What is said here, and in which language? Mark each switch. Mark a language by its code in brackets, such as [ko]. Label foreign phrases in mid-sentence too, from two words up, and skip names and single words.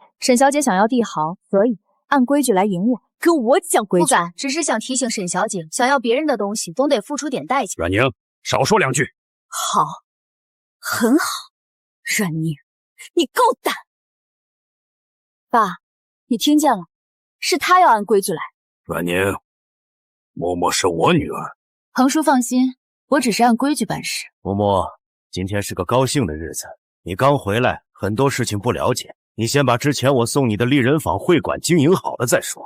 [zh] 沈小姐想要帝豪，可以按規矩來贏我。跟我講規矩？不敢，只是想提醒沈小姐，想要別人的東西，總得付出點代價。阮寧，少說兩句。好，很好。阮寧，你夠膽！爸，你聽見了，是他要按規矩來。阮寧，默默是我女兒。橫叔放心，我只是按規矩辦事。默默，今天是個高興的日子，你剛回來，很多事情不了解，你先把之前我送你的麗人坊會館經營好了再說。